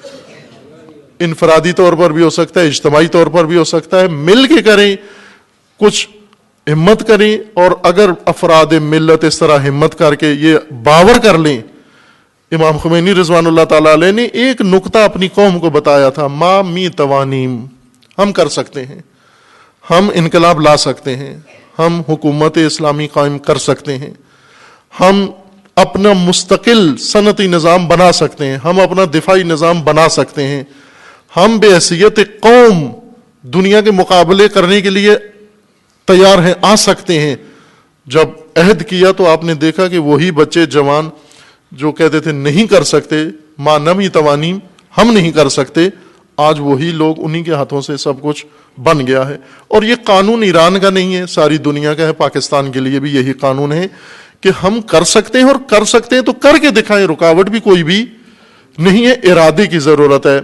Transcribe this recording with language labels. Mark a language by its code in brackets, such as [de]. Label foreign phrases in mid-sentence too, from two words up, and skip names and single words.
[ur] انفرادی طور پر بھی ہو سکتا ہے، اجتماعی طور پر بھی ہو سکتا ہے، مل کے کریں، کچھ ہمت کریں۔ اور اگر افراد ملت اس طرح ہمت کر کے یہ باور کر لیں، امام خمینی [ar] رضوان اللہ تعالیٰ علیہ [ur] نے ایک نقطہ اپنی قوم کو بتایا تھا، [fa] ما می توانیم، [ur] ہم کر سکتے ہیں، ہم انقلاب لا سکتے ہیں، ہم حکومت اسلامی قائم کر سکتے ہیں، ہم اپنا مستقل صنعتی نظام بنا سکتے ہیں، ہم اپنا دفاعی نظام بنا سکتے ہیں، ہم بے حیثیت قوم دنیا کے مقابلے کرنے کے لیے تیار ہیں، آ سکتے ہیں۔ جب عہد کیا تو آپ نے دیکھا کہ وہی بچے جوان جو کہتے تھے نہیں کر سکتے، [fa] ما نمی توانیم، [ur] ہم نہیں کر سکتے، آج وہی لوگ انہی کے ہاتھوں سے سب کچھ بن گیا ہے۔ اور یہ قانون ایران کا نہیں ہے، ساری دنیا کا ہے، پاکستان کے لیے بھی یہی قانون ہے کہ ہم کر سکتے ہیں، اور کر سکتے ہیں تو کر کے دکھائیں، رکاوٹ بھی کوئی بھی نہیں ہے، ارادے کی ضرورت ہے۔